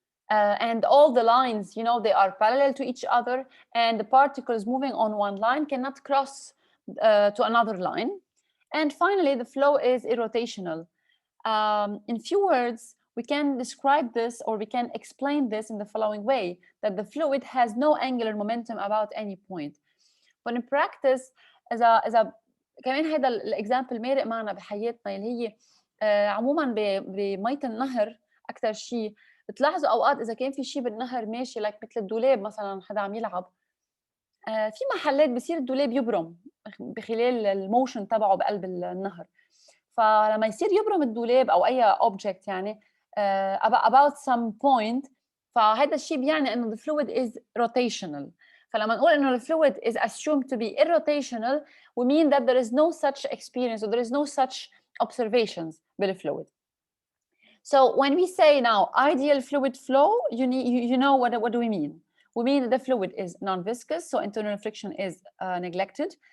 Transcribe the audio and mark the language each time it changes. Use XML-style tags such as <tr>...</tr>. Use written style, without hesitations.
<en>And all the lines, they are parallel to each other, and the particles moving on one line cannot cross to another line. And finally, the flow is irrotational. In few words, we can describe this, or we can explain this in the following way, that the fluid has no angular momentum about any point. But in practice,</en> <ar>إذا كمان هذا الإكزامبل مارق معنا بحياتنا، اللي هي عموما بمية النهر أكثر شيء بتلاحظوا أوقات إذا كان في شيء بالنهر ماشي مثل الدولاب مثلا حدا عم يلعب، في محلات بصير الدولاب يبرم بخلال الموشن تبعه بقلب النهر. فلما يصير يبرم الدولاب او اي اوبجكت يعني</ar> <en>about some point،</en> <ar>فهذا الشيء بيعني انه</ar> <en>the fluid is rotational.</en> <ar>فلما نقول انه</ar> <en>the fluid is assumed to be irrotational, we mean that there is no such experience or there is no such observations بالfluid. So when we say now ideal fluid flow, you know what do we mean? We mean that the fluid is non-viscous, so internal friction is neglected.</en>